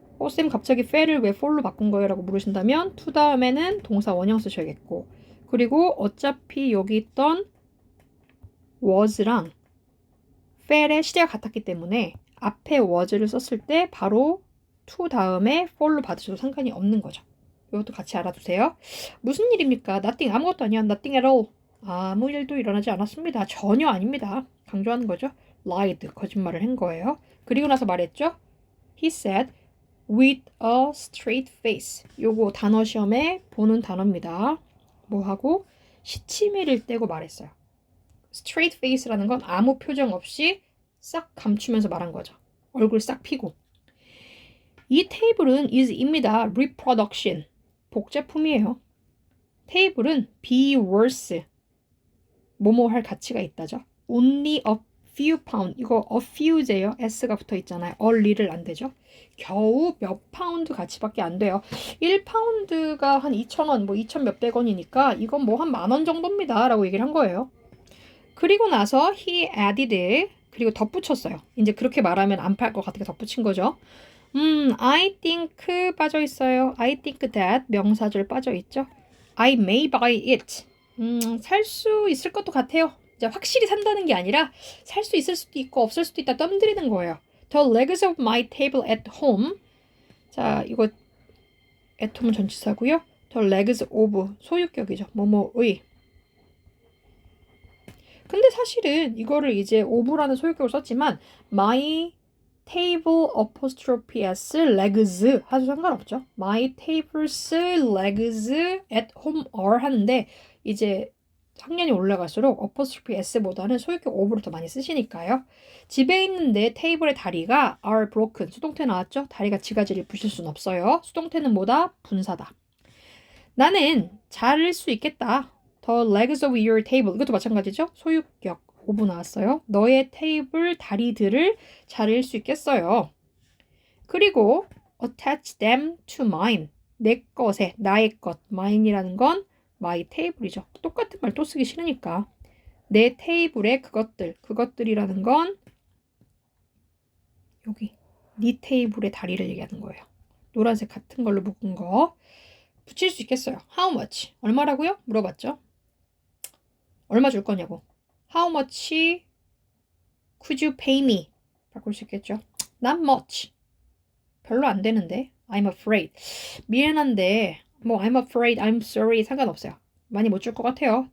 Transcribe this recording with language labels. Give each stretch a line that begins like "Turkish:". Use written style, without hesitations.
Korean: 쌤 갑자기 fell을 왜 fall로 바꾼 거예요? 라고 물으신다면 to 다음에는 동사 원형 쓰셔야겠고 그리고 어차피 여기 있던 was랑 fell의 시제가 같았기 때문에 앞에 was를 썼을 때 바로 to 다음에 fall로 받으셔도 상관이 없는 거죠. 이것도 같이 알아두세요. 무슨 일입니까? nothing 아무것도 아니야.
English: nothing at all.
Korean: 아무 일도 일어나지 않았습니다. 전혀 아닙니다. 강조하는 거죠. lied 거짓말을 한 거예요. 그리고 나서 말했죠.
English: He said with a straight face.
Korean: 요거 단어 시험에 보는 단어입니다. 뭐하고 시치미를 떼고 말했어요. straight face라는 건 아무 표정 없이 싹 감추면서 말한 거죠. 얼굴 싹 피고. 이 테이블은 is입니다. reproduction. 복제품이에요. 테이블은 be worth. 뭐뭐 할 가치가 있다죠.
English: only a few pound.
Korean: 이거 a few제요. s가 붙어 있잖아요. only를 안 되죠. 겨우 몇 파운드 가치밖에 안 돼요. 1파운드가 한 2,000원, 2,000 몇백 원이니까 이건 뭐 한 10,000원 정도입니다. 라고 얘기를 한 거예요. 그리고 나서
English: he added
Korean: 그리고 덧붙였어요. 이제 그렇게 말하면 안 팔 것 같으니까 덧붙인 거죠.
English: I think
Korean: 빠져 있어요.
English: I think that
Korean: 명사절 빠져 있죠.
English: I may buy it.
Korean: 살 수 있을 것도 같아요. 이제 확실히 산다는 게 아니라 살 수 있을 수도 있고 없을 수도 있다 뜸들이는 거예요.
English: The legs of my table at home.
Korean: 자, 이거 at home은 전치사고요. The legs of 소유격이죠. 뭐뭐의. 근데 사실은 이거를 이제 of라는 소유격을 썼지만
English: my table apostrophe s legs
Korean: 하도 상관없죠.
English: My table's legs at home are
Korean: 하는데 이제 학년이 올라갈수록 apostrophe s보다는 소유격 of를 더 많이 쓰시니까요. 집에 있는 내 테이블의 다리가
English: are broken.
Korean: 수동태 나왔죠? 다리가 지가지를 부실 순 없어요. 수동태는 뭐다? 분사다. 나는 자를 수 있겠다.
English: The legs of your table.
Korean: 이것도 마찬가지죠? 소유격 of 나왔어요. 너의 테이블 다리들을 자를 수 있겠어요.
English: 그리고 attach them to mine.
Korean: 내 것에 나의 것. mine이라는 건 my table이죠. 똑같은 말 또 쓰기 싫으니까. 내 테이블에 그것들이라는 건 여기 네 테이블의 다리를 얘기하는 거예요. 노란색 같은 걸로 묶은 거 붙일 수 있겠어요.
English: How much?
Korean: 얼마라고요? 물어봤죠. 얼마 줄 거냐고.
English: How much could you pay me?
Korean: 바꿀 수 있겠죠.
English: Not much.
Korean: 별로 안 되는데.
English: I'm afraid.
Korean: 미안한데
English: I'm afraid, I'm sorry
Korean: 상관없어요. 많이 못 줄 것 같아요.